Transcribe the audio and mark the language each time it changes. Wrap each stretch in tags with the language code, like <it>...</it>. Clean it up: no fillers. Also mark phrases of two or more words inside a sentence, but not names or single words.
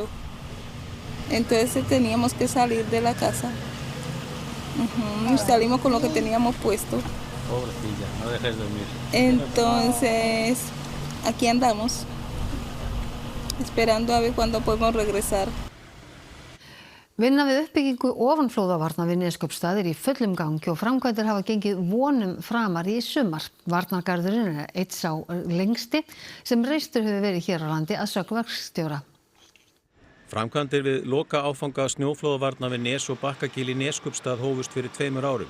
<es>Entonces teníamos que salir de la casa. Salimos con lo que teníamos puesto. Pobrecilla, no dejes de dormir. Entonces, aquí andamos, esperando a ver cuándo podemos regresar.</es> <is>Vinna við uppbyggingu ofanflóðavarna við Neskaupstað í fullum gangi og framkvæmdir hafa gengið vonum framar í sumar. Varnargarðurinn er einn sá lengsti sem reistur hefur verið hér á landi að sögn verkstjóra. Framkvæmdir við loka áfanga snjóflóðavarna við Nes og Bakkagil í Neskaupstað hófust fyrir 2 árum.</is>